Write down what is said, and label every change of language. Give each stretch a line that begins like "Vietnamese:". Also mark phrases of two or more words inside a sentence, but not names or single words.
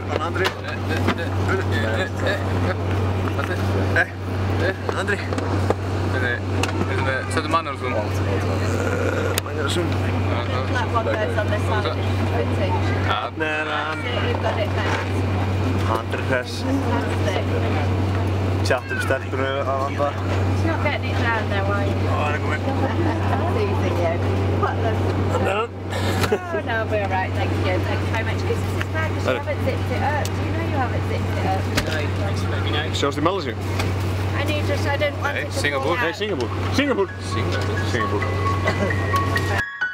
Icelandic: Hann Andri. Andri. Settu Manuelsson. Manuelsson. Þarna hann. Andri hress. Tjattum stelpunu að vanda.
English: Not getting it down there, are you?
Icelandic: Hann kominn. Þarna hann.
English: Oh no, we're alright, thank you. Thank you very much. Because this is bad because you haven't zipped it up. Do you know you haven't zipped it up?
Icelandic: Sjáumst í Malaysia?
English: I don't want it to Singapore. fall out. Singapore.